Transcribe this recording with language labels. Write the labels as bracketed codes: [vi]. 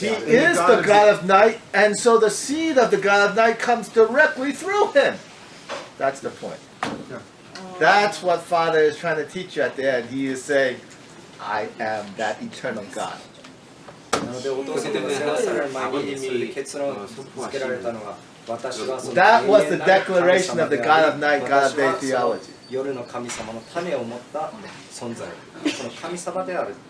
[en] He is the God of night, and so the seed of the God of night comes directly through Him. That's the point. That's what Father is trying to teach you at the end. He is saying, I am that eternal God. [ja] なのでお父様が世話される前にそれで結論をつけられたのは私はその [en] That was the declaration of the God of night, God of day theology. [ja] 夜の神様の種を持った存在、その神様である。